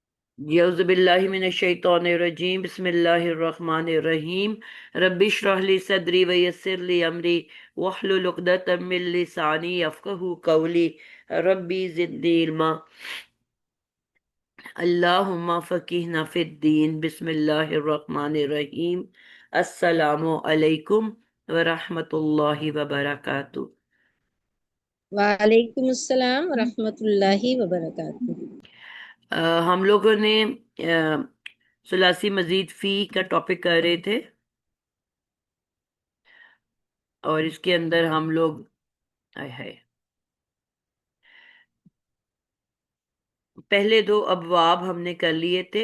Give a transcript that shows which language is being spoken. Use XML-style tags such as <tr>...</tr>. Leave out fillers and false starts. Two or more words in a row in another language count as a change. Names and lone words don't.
<ar>أعوذ بالله من الشيطان الرجيم بسم الله الرحمن الرحيم رب اشرح لي صدري ويسر لي أمري واحلل عقدة من لساني يفقهوا قولي رب زدني علما اللهم فقهنا في الدين بسم الله الرحمن الرحيم السلام عليكم ورحمة الله وبركاته. وعليكم السلام رحمة الله وبركاته.</ar> <ur>اَ، ہم لوگوں نے</ur> <ar>ثلاثي مزيد فيه</ar> <ur>کا ٹاپک کر رہے تھے اور اس کے اندر ہم لوگ آئے ہائے پہلے دو ابواب ہم نے کر لیے تھے.</ur>